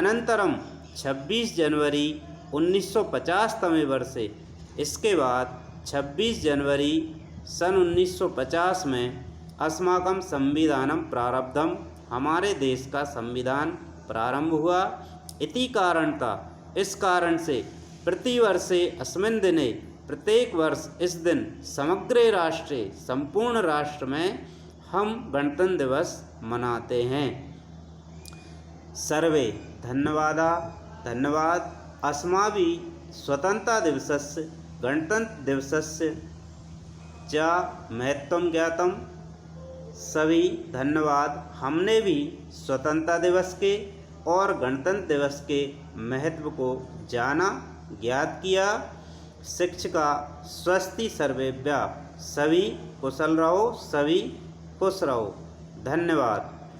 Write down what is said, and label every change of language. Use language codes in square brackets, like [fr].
[sa] अनंतरम 26 January 1950 तमे वर्षे, [hi] इसके बाद 26 जनवरी सन 1950 में [sa] अस्माकं संविधानम प्रारब्धम, [hi] हमारे देश का संविधान प्रारंभ हुआ। [sa] इति कारणता, [hi] इस कारण से [sa] प्रतिवर्षे अस्मिन् दिने, [hi] प्रत्येक वर्ष इस दिन [sa] समग्रे राष्ट्रे, [hi] संपूर्ण राष्ट्र में हम गणतंत्र दिवस मनाते हैं। [sa] सर्वे धन्यवादा, धन्यवाद। अस्माभिः स्वतंत्रता दिवसस्य, गणतंत्र दिवसस्य च महत्वं ज्ञातम्। [hi] सभी धन्यवाद। हमने भी स्वतंत्रता दिवस के और गणतंत्र दिवस के महत्व को जाना ज्ञात किया। [sa] शिक्षिका स्वस्ति सर्वेभ्यः। [hi] सभी कुशल रहो, सभी खुश रहो। धन्यवाद।